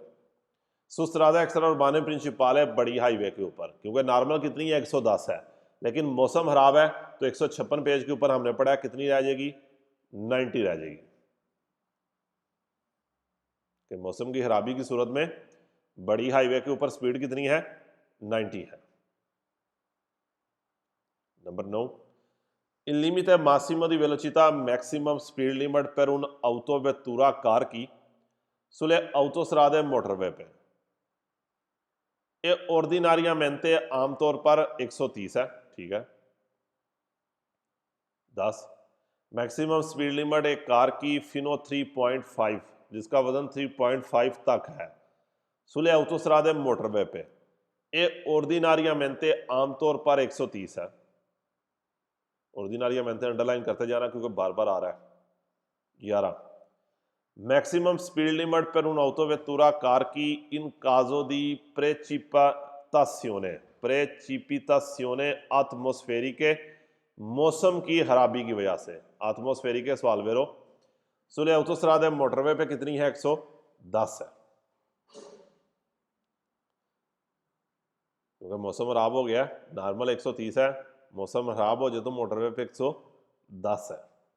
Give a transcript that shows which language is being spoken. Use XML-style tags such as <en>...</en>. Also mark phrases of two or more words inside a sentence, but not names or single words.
<it>su strada extraurbana principale</it> <hi>है बड़ी हाईवे के ऊपर, क्योंकि नॉर्मल कितनी है, 110 है, लेकिन मौसम खराब है तो 156 पेज के ऊपर हमने पढ़ा कितनी रह जाएगी, 90 रह जाएगी, कि मौसम की खराबी की सूरत में बड़ी हाईवे के ऊपर स्पीड कितनी है, 90 है। नंबर 9,</hi> <it>il limite massimo di velocità</it> <en>maximum speed limit</en> <it>per un autovettura car की sulle autostrade motorway</it> <hi>पे ये</hi> <it>ordinariamente</it> <hi>आमतौर पर 130 है, ठीक है। 10,</hi> <en>maximum speed limit</en> <hi>एक कार की फिनो 3.5, जिसका वजन 3.5 तक है,</hi> <it>sulle autostrade</it> <hi>मोटरवे पे ये ordinariamente आमतौर पर 130 है। ordinariamente अंडरलाइन करते जाना क्योंकि बार बार आ रहा है। 11,</hi> <en>maximum speed limit</en> <it>per un'autovettura</it> <hi>कार की</hi> <it>in caso di precipitazioni atmosferiche</it> <hi>मौसम की खराबी की वजह से, आत्मोस्फेरिके सवाल वेरो</hi> <it>sulle autostrade</it> <hi>मोटरवे पे कितनी है, 110 है, क्योंकि मौसम खराब हो गया, नॉर्मल 130 है, मौसम खराब हो जाए तो मोटरवे पे 110 है।</hi>